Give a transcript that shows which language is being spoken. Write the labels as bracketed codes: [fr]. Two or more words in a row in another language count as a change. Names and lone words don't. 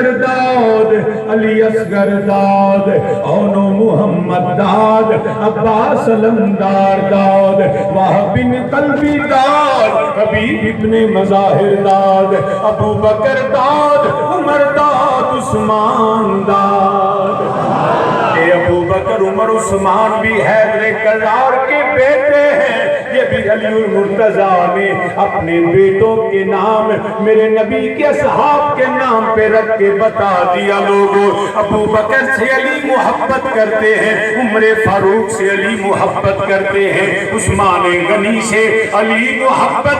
[ur] داد علی اصغر داد اون محمد داد عباس علمدار داد وہب بن قلبی داد حبیب ابن مظاہر داد ابو بکر داد عمر داد عثمان داد اے ابو بکر عمر عثمان بھی حیدر کرار کے بیٹے ہیں یہ بھی علی المرتضیٰ نے اپنے بیٹوں کے نام میرے نبی کے اصحاب کے نام پہ رکھ کے بتا دیا لوگوں ابو بکر سے علی محبت کرتے ہیں عمر فاروق سے علی محبت کرتے ہیں عثمان غنی سے علی محبت